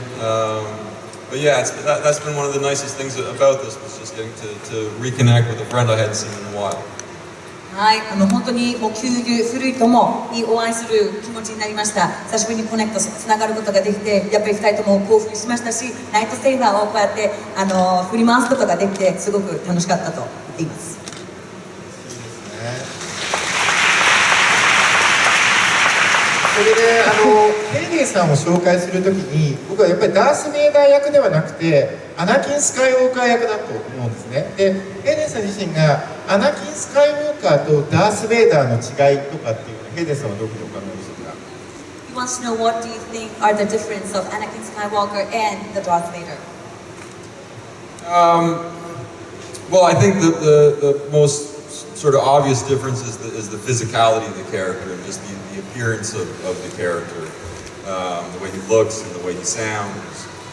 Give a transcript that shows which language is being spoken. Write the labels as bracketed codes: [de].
[en] But yeah, that's been one of the nicest things about this, was just getting to reconnect with a friend I hadn't seen in a while. [ja] はい、本当にもう旧友古いともにお会いする気持ちになりました。久しぶりにコネクトつながることができて、やっぱり2人とも興奮しましたし、ライトセーバーをこうやって振り回すことができてすごく楽しかったと言っています。それでヘイデンさんを紹介するときに、僕はやっぱりダース・ベイダー役ではなくてアナキン・スカイウォーカー役だと思うんですね。でヘイデンさん自身がアナキン・スカイウォーカーとダース・ベイダーの違いとかっていうのはヘイデンさんはどういうふうにお考えでしょうか？ [en] he wants to know what do you think are the difference of Anakin Skywalker and the Darth Vader? Well, I think the most sort of obvious difference is the physicality of the character and just the appearance of the character, the way he looks and the way he sounds.